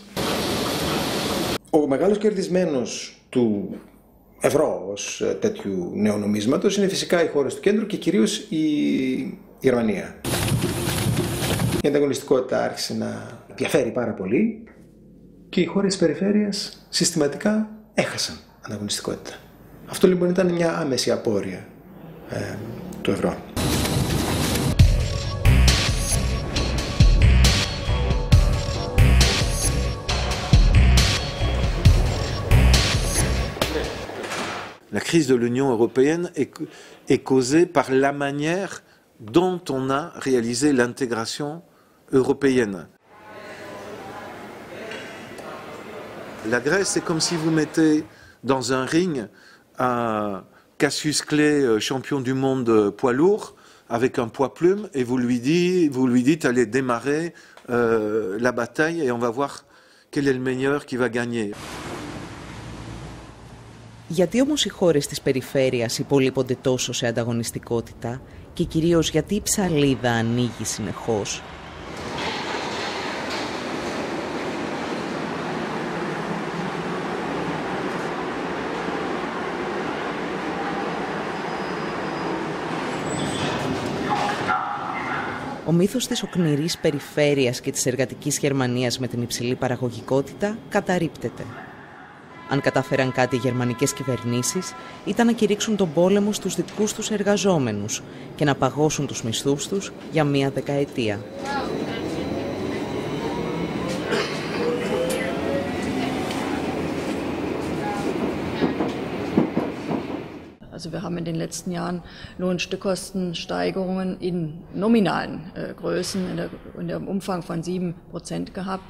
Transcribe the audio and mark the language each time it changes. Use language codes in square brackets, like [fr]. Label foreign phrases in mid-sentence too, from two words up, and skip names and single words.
[el] Ο μεγάλος κερδισμένος του ευρώ ως τέτοιου νεονομίσματος είναι φυσικά οι χώρες του κέντρου και κυρίως η Γερμανία. Η ανταγωνιστικότητα άρχισε να διαφέρει πάρα πολύ και οι χώρες της περιφέρειας συστηματικά έχασαν ανταγωνιστικότητα. Αυτό λοιπόν ήταν μια άμεση απόρρεια του ευρώ. [fr] La crise de l'Union européenne est causée par la manière dont on a réalisé l'intégration européenne. La Grèce, c'est comme si vous mettez dans un ring un Cassius Clay, champion du monde poids lourd, avec un poids plume, et vous lui dites allez démarrer la bataille et on va voir quel est le meilleur qui va gagner. [el] Γιατί όμως οι χώρες της περιφέρειας υπολείπονται τόσο σε ανταγωνιστικότητα και κυρίως γιατί η ψαλίδα ανοίγει συνεχώς? Ο μύθος της οκνηρής περιφέρειας και της εργατικής Γερμανίας με την υψηλή παραγωγικότητα καταρρίπτεται. Αν κατάφεραν κάτι οι γερμανικές κυβερνήσεις, ήταν να κηρύξουν τον πόλεμο στους δικούς τους εργαζόμενους και να παγώσουν τους μισθούς τους για μία δεκαετία. [de] Also wir haben in den letzten Jahren Lohnstückkostensteigerungen in nominalen Größen in dem Umfang von 7% gehabt.